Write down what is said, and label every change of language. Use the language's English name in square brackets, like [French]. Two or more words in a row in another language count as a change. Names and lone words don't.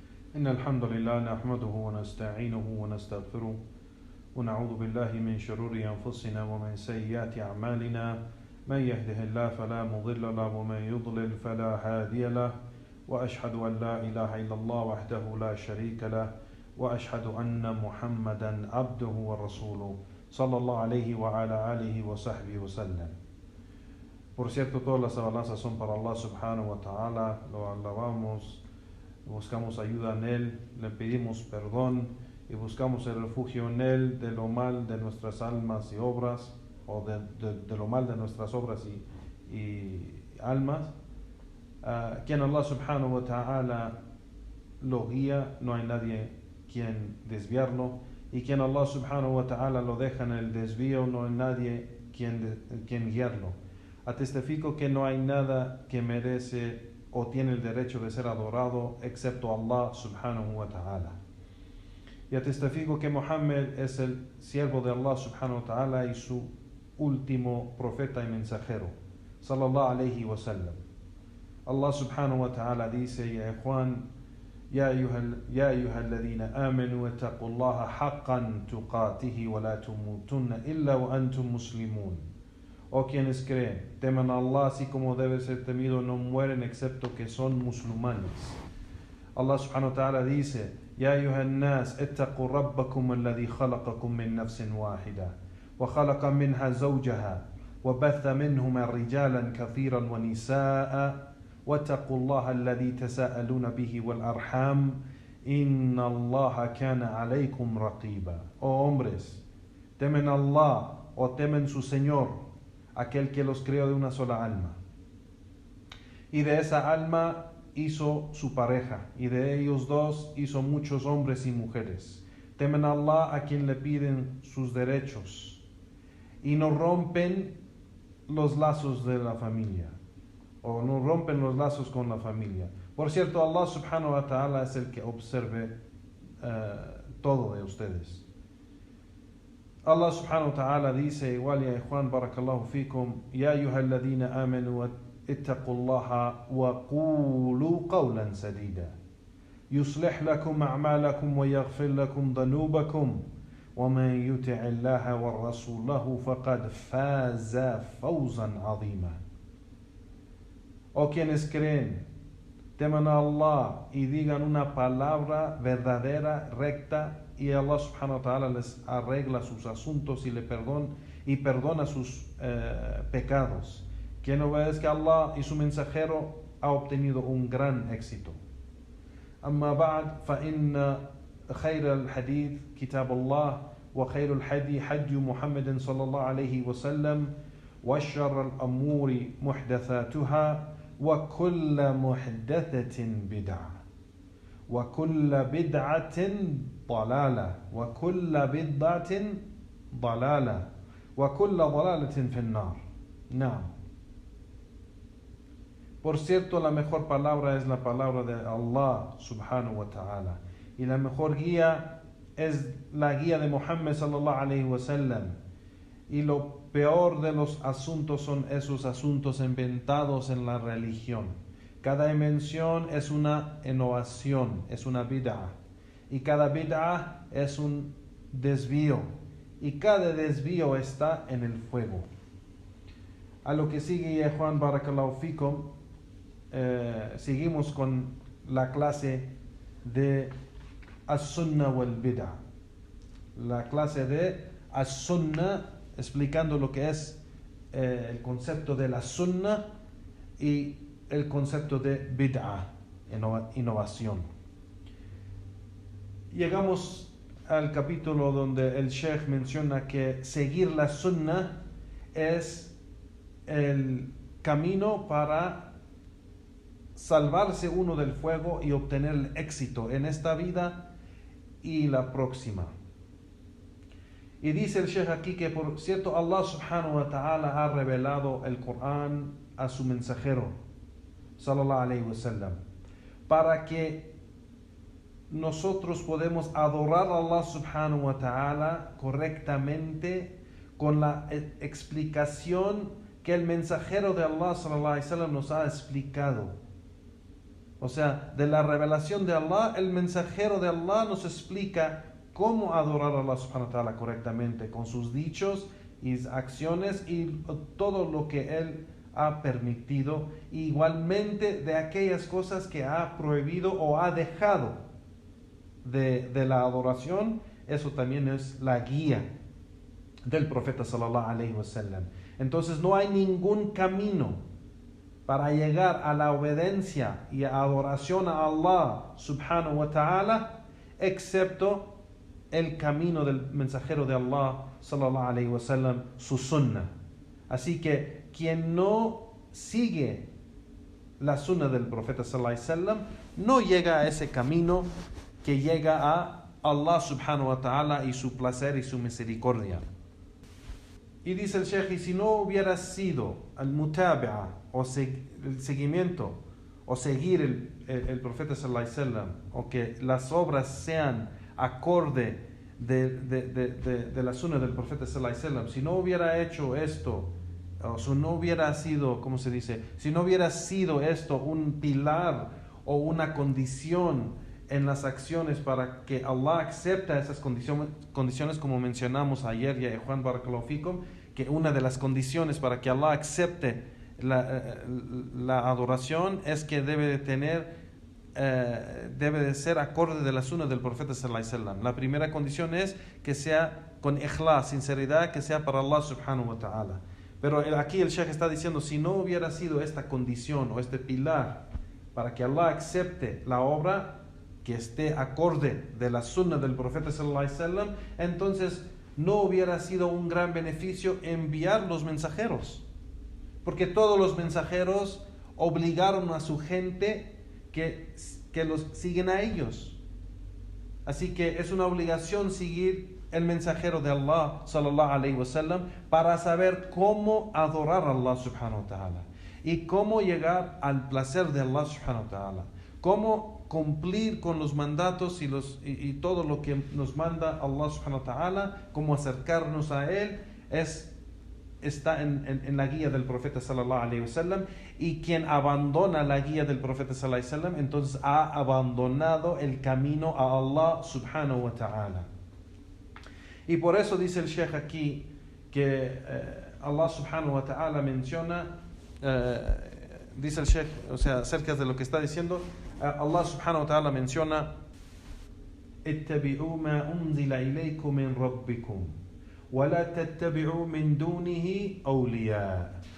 [Arabic] إن الحمد لله نحمده ونستعينه ونستغفره ونعوذ بالله من شرور أنفسنا ومن سيئات أعمالنا من يهده الله فلا مضل له ومن يضلل فلا هادي له وأشهد أن لا إله إلا الله وحده لا شريك له وأشهد أن محمدا عبده ورسوله صلى الله عليه وعلى آله وصحبه وسلم. [Spanish] Por cierto, todas las alabanzas son para Allah [Arabic] سبحانه وتعالى, [Spanish] lo alabamos, buscamos ayuda en Él, le pedimos perdón y buscamos el refugio en Él de lo mal de nuestras almas y obras, o de lo mal de nuestras obras y almas. Quien Allah [Arabic] سبحانه وتعالى [Spanish] lo guía, no hay nadie quien desviarlo, y quien Allah [Arabic] سبحانه وتعالى [Spanish] lo deja en el desvío, no hay nadie quien guiarlo. Atestifico que no hay nada que merece o tiene el derecho de ser adorado excepto Allah [Arabic] سبحانه وتعالى. [Spanish] Y atestifico que Muhammad es el siervo de Allah [Arabic] سبحانه وتعالى [Spanish] y su último profeta y mensajero, [Arabic] صلى الله عليه وسلم. [Spanish] Allah [Arabic] سبحانه وتعالى [Spanish] dice: Ya Juan, [Arabic] يا أيها الذين آمنوا اتقوا الله حق تقاته ولا تموتن إلا وأنتم مسلمون. [Spanish] O quienes creen, teman a Allah así como debe ser temido, no mueren excepto que son musulmanes. [Arabic] الله سبحانه وتعالى dice: يا أيها الناس اتقوا ربكم الذي خلقكم من نفس واحدة وخلق منها زوجها وبث منهما رجالا كثيرا ونساء واتقوا الله الذي تساءلون به والأرحام إن الله كان عليكم رقيبا. [Spanish] Oh hombres, temen a Allah o temen su Señor, aquel que los creó de una sola alma, y de esa alma hizo su pareja, y de ellos dos hizo muchos hombres y mujeres. Temen a Allah, a quien le piden sus derechos, y no rompen los lazos de la familia, o no rompen los lazos con la familia. Por cierto, Allah [Arabic] سبحانه وتعالى [Spanish] es el que observe todo de ustedes. Allah [Arabic] سبحانه وتعالى [Spanish] dice igual, ya Juan, [Arabic] بارك الله فيكم يا أيها الذين آمنوا اتقوا الله وقولوا قولا سديدا يصلح لكم أعمالكم ويغفر لكم ذنوبكم ومن يطع الله ورسوله فقد فاز فوزا عظيما. [Spanish] O quienes creen, teman a Allah y digan una palabra verdadera, recta, y Allah [Arabic] سبحانه وتعالى [Spanish] les arregla sus asuntos y perdona sus pecados. Quien obedezca a Allah y su mensajero ha obtenido un gran éxito. [Arabic] أما بعد فإن خير الحديث كتاب الله وخير الهدي هدي محمد صلى الله عليه وسلم وشر الأمور محدثاتها وكل محدثة بدعة وكل بدعة ضلالة وكل بدعة ضلالة وكل ضلالة في النار. نعم. [Spanish] Por cierto, la mejor palabra es la palabra de Allah [Arabic] سبحانه وتعالى, [Spanish] y la mejor guía es la guía de Muhammad [Arabic] صلى الله عليه وسلم, [Spanish] y lo peor de los asuntos son esos asuntos inventados en la religión. Cada invención es una innovación, es una bid'ah, y cada bid'ah es un desvío, y cada desvío está en el fuego. A lo que sigue, ya Juan, [Arabic] بارك الله فيكم, [Spanish] seguimos con la clase de [Arabic] السنة والبدعة, [Spanish] la clase de as-sunnah, explicando lo que es el concepto de la sunnah y el concepto de bid'ah, innovación. Llegamos al capítulo donde el Sheikh menciona que seguir la sunnah es el camino para salvarse uno del fuego y obtener el éxito en esta vida y la próxima. Y dice el Sheikh aquí que, por cierto, Allah [Arabic] سبحانه وتعالى [Spanish] ha revelado el Corán a su mensajero [Arabic] صلى الله عليه وسلم, [Spanish] para que nosotros podemos adorar a Allah [Arabic] سبحانه وتعالى [Spanish] correctamente con la explicación que el mensajero de Allah [Arabic] صلى الله عليه وسلم [Spanish] nos ha explicado. O sea, de la revelación de Allah, el mensajero de Allah nos explica cómo adorar a Allah [Arabic] سبحانه وتعالى [Spanish] correctamente, con sus dichos y acciones y todo lo que Él ha permitido, igualmente de aquellas cosas que ha prohibido o ha dejado de la adoración. Eso también es la guía del profeta [Arabic] صلى الله عليه وسلم. [Spanish] Entonces no hay ningún camino para llegar a la obediencia y a adoración a Allah [Arabic] سبحانه وتعالى [Spanish] excepto el camino del mensajero de Allah [Arabic] صلى الله عليه وسلم, [Spanish] su sunnah. Así que quien no sigue la sunnah del profeta [Arabic] صلى الله عليه وسلم [Spanish] no llega a ese camino que llega a Allah [Arabic] سبحانه وتعالى [Spanish] y su placer y su misericordia. Y dice el Sheikh, y si no hubiera sido el mutabi'a o el seguimiento o seguir el profeta [Arabic] صلى الله عليه وسلم, [Spanish] o que las obras sean acorde de la sunnah del profeta [Arabic] صلى الله عليه وسلم, [Spanish] si no hubiera hecho esto, o si no hubiera sido, ¿cómo se dice? Si no hubiera sido esto un pilar o una condición en las acciones para que Allah acepte esas condiciones, como mencionamos ayer, ya Juan [Arabic] بارك الله فيكم, [Spanish] que una de las condiciones para que Allah acepte la adoración es que debe de ser acorde de la sunnah del profeta [Arabic] صلى الله عليه وسلم. [Spanish] La primera condición es que sea con ikhlas, sinceridad, que sea para Allah [Arabic] سبحانه وتعالى. [Spanish] Pero aquí el Sheikh está diciendo, si no hubiera sido esta condición o este pilar para que Allah acepte la obra, que esté acorde de la sunnah del profeta [Arabic] صلى الله عليه وسلم, [Spanish] entonces no hubiera sido un gran beneficio enviar los mensajeros, porque todos los mensajeros obligaron a su gente que los siguen a ellos. Así que es una obligación seguir el mensajero de Allah [Arabic] صلى الله عليه وسلم [Spanish] para saber cómo adorar a Allah [Arabic] سبحانه وتعالى [Spanish] y cómo llegar al placer de Allah [Arabic] سبحانه وتعالى, [Spanish] cómo cumplir con los mandatos y todo lo que nos manda Allah [Arabic] سبحانه وتعالى, [Spanish] cómo acercarnos a Él, está en la guía del profeta [Arabic] صلى الله عليه وسلم. [Spanish] Y quien abandona la guía del profeta [Arabic] صلى الله عليه وسلم, [Spanish] entonces ha abandonado el camino a Allah [Arabic] سبحانه وتعالى. [Spanish] Y por eso dice el Sheikh aquí que Allah [Arabic] سبحانه وتعالى [Spanish] menciona, dice el Sheikh, o sea, acerca de lo que está diciendo, [Arabic] الله سبحانه وتعالى menciona: اتبعوا ما أنزل إليكم من ربكم ولا تتبعوا من دونه أولياء.